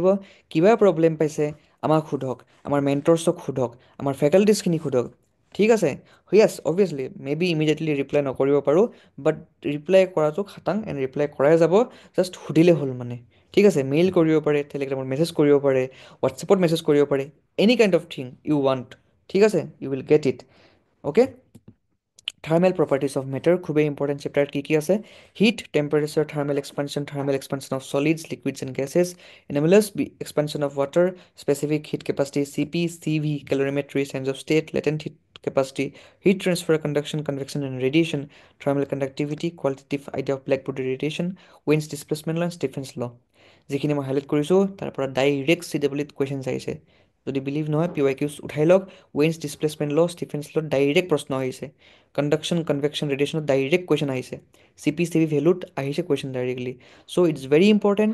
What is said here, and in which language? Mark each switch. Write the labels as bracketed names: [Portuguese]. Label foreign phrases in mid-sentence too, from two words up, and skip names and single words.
[Assamese] কিবা প্ৰব্লেম পাইছে আমাক সোধক, আমাৰ মেণ্টৰছক সোধক, আমাৰ ফেকাল্টিছখিনিক সোধক, ঠিক আছে। [English] Yes, obviously may be immediately reply [Assamese] নকৰিব পাৰোঁ, বাট ৰিপ্লাই কৰাটো খাটাং এণ্ড ৰিপ্লাই কৰাই যাব। জাষ্ট সুধিলে হ'ল মানে, ঠিক আছে। মেইল কৰিব পাৰে, টেলিগ্ৰামত মেছেজ কৰিব পাৰে, হোৱাটছএপত মেছেজ কৰিব পাৰে, [English] any kind of thing you want, [Assamese] ঠিক আছে, [English] you will get it, [Assamese] অ'কে। [English] thermal properties of matter, খুবেই important chapter. [Assamese] কি আছে? [English] heat, temperature, thermal expansion of solids, liquids and gases, anomalous expansion of water, specific heat capacity, CP, CV, calorimetry, change of state, latent heat capacity, heat transfer, conduction, convection, and radiation, thermal conductivity, qualitative idea of blackbody radiation, Wien's displacement law, and Stefan's law। [Assamese] যিখিনি মই হাইলাইট কৰিছোঁ, তাৰ পৰা ডাইৰেক্ট CWত কুৱেশ্যনছ আহিছে। যদি বিলিভ নহয়, PYQs উঠাই লওক। [English] Wien's displacement law, Stefan's law, [Assamese] ডাইৰেক্ট প্ৰশ্ন আহিছে। [English] conduction, convection, [Assamese] ৰেডিয়েশ্যনত [English] direct question [Assamese] আহিছে। CP ভেলুত আহিছে [English] question directly. So it's very important.